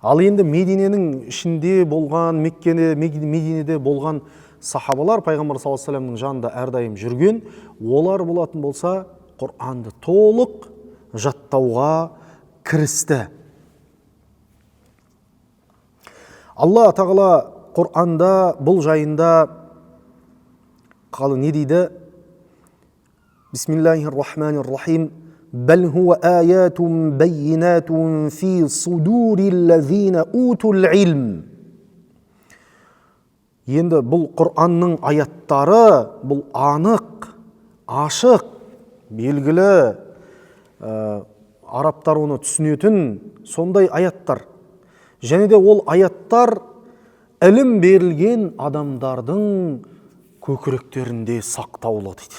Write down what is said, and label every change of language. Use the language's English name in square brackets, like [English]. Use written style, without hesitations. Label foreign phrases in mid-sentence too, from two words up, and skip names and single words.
[Kazakh] Ал енді Мединенің ішінде болған, Мединеде болған сахабалар пайғамбар [Arabic] صلى الله عليه وسلم [Kazakh] жанында әрдайым жүрген, олар болатын болса Құранды толық жаттауға кірісті. Алла тағала Құранда бұл жайында не дейді? [Arabic] بسم الله الرحمن الرحيم. بل هو آيات بينات في صدور الذين أوتوا العلم. [Kazakh] Енді бұл Құранның аяттары, бұл анық, ашық, белгілі, арабтар оны түсінетін сондай аяттар. Және де ол аяттар ілім берілген адамдардың көкіректерінде сақтаулы дейді.